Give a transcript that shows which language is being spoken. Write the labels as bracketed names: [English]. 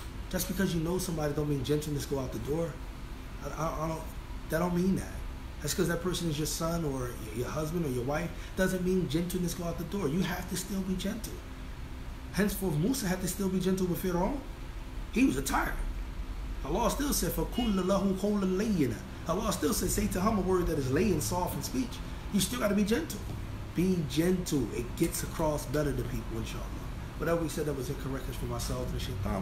[English] Just because you know somebody don't mean gentleness go out the door. That don't mean that. That's because that person is your son or your husband or your wife. Doesn't mean gentleness go out the door. You have to still be gentle. Henceforth, Musa had to still be gentle with Pharaoh. He was a tyrant. [Arabic] Allah still said, فَقُلَّ لَهُ قَوْلًا لَيِّنًا. [English] Allah still said, say to him a word that is lay and soft in speech. You still got to be gentle. Be gentle. It gets across better to people, inshallah. Whatever we said that was incorrect is from ourselves and shaitan.